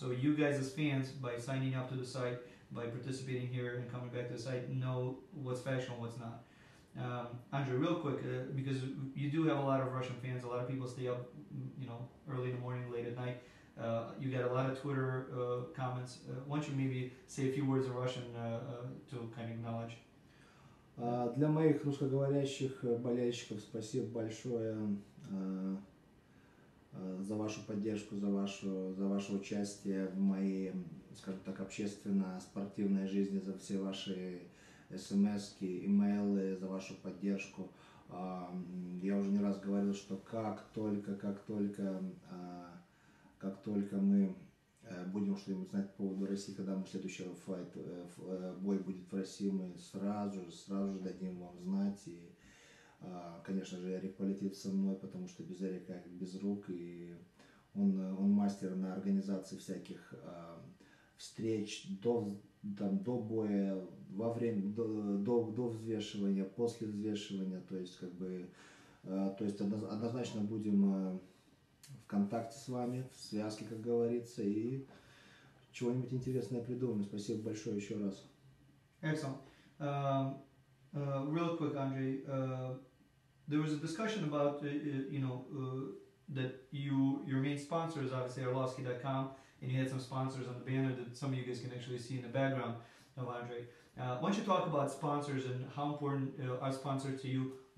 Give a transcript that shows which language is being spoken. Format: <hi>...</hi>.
<en>So you guys as fans, by signing up to the site, by participating here and coming back to the site, know what's factual and what's not. Andrei, real quick, because you do have a lot of Russian fans, a lot of people stay up, early in the morning, late at night. You got a lot of Twitter comments. Why don't you maybe say a few words in Russian to kind of acknowledge?</en> <ru>Для моих русскоговорящих болельщиков спасибо большое за вашу поддержку, за ваше участие в моей, скажем так, общественно-спортивной жизни, за все ваши смс-ки, имейлы, за вашу поддержку. Я уже не раз говорил, что как только мы будем что-нибудь знать по поводу России, когда мы следующий бой будет в России, мы сразу же дадим вам знать. И конечно же, Эрик полетит со мной, потому что без Эрика как без рук, и он мастер на организации всяких встреч до боя, во время, до взвешивания, после взвешивания, то есть однозначно будем в контакте с вами, в связке, как говорится, и чего-нибудь интересное придумаем. Спасибо большое еще раз.</ru> <en>Excellent. Real quick, Andrei, there was a discussion about, that your main sponsor is obviously Arlovski.com, and you had some sponsors on the banner that some of you guys can actually see in the background of Andrei. Why don't you talk about sponsors and how important are sponsors to you?</en>